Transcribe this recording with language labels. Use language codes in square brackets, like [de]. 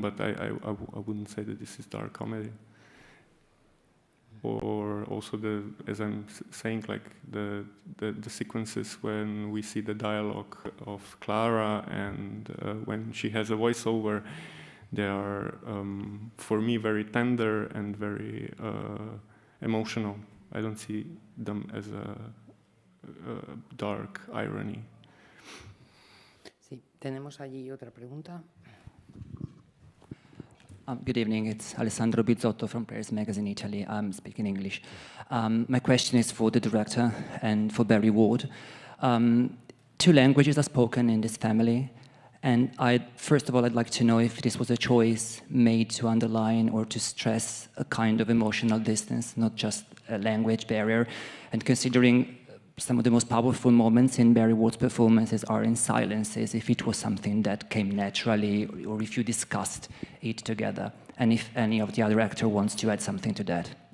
[en] But I wouldn't say that this is dark comedy. Or also as I'm saying, like the sequences when we see the dialogue of Clara and when she has a voiceover, they are for me very tender and very emotional. I don't see them as a dark irony. [es] Sí, tenemos allí otra pregunta. [en] Good evening, it's Alessandro Bizzotto from Paris Magazine, Italy. I'm speaking English. My question is for the director and for Barry Ward. 2 languages are spoken in this family, and first of all, I'd like to know if this was a choice made to underline or to stress a kind of emotional distance, not just a language barrier, and considering some of the most powerful moments in Barry Ward's performances are in silences, if it was something that came naturally or if you discussed it together, and if any of the other actor wants to add something to that.